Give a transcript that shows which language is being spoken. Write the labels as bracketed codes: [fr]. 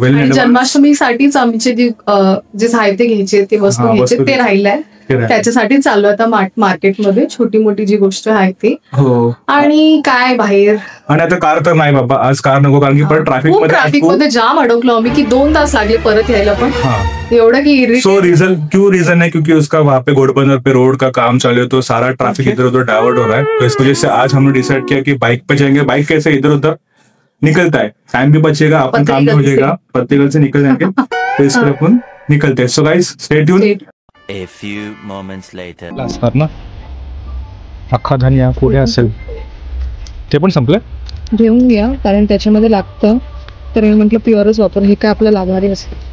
[mr] आणि जन्माष्टमीसाठीच आमचे जे साहित्य घ्यायचे ते वस्तू घ्यायचे ते राहिलंय. त्याच्यासाठी चालू आता मार्केटमध्ये छोटी मोठी जी गोष्ट आहे ती. हो. आणि काय बाहेर आणि आता कार तर नाही बाबा, आज कार नको, कारण की परत ट्रॅफिक मध्ये जाम अडकलो आम्ही की 2 तास लागले परत यायला. पण एवढं की [hi] सो रीजन है क्योंकि उसका वहाँ पे घोड़बंदर पे रोड का काम चालू है, तो सारा ट्रैफिक इधर उधर डाइवर्ट हो रहा है. तो इस वजह से आज हमने डिसाइड किया कि बाइक पे जाएंगे. बाइक कैसे इधर उधर निकलता है, टाइम भी बचेगा, अपन काम भी हो जाएगा, पत्तीगल से निकल जाएंगे. तो इस पर अपन निकलते हैं. [en] So guys stay tuned. A few moments later. [mr] असणार ना अख्खा धनिया कुठे असेल ते पण संपलं. घेऊन घ्या कारण त्याच्यामध्ये लागतं. तर मी म्हटलं प्युअरच वापर, हे काय आपल्याला लागणारी असेल.